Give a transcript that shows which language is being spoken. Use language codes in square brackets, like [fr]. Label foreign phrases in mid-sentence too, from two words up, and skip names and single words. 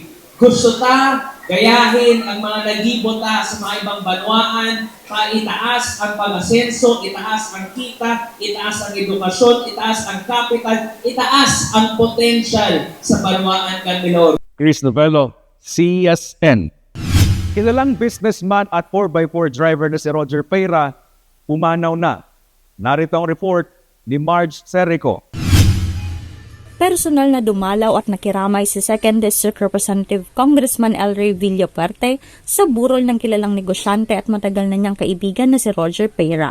[bik] Gusto ta gayahin ang mga nagibota sa mga ibang banwaan, itaas ang pag-asenso, itaas ang kita, itaas ang edukasyon, itaas ang capital, itaas ang potential sa banwaan kan Milaor. Chris Novello, CSN. [tl] Kilalang businessman at 4x4 driver na si Roger Peira, pumanaw na. Narito ang report ni Marge Serico. Personal na dumalaw at nakiramay si 2nd District Representative Congressman El Rey Villaperte sa burol ng kilalang negosyante at matagal na niyang kaibigan na si Roger Peira.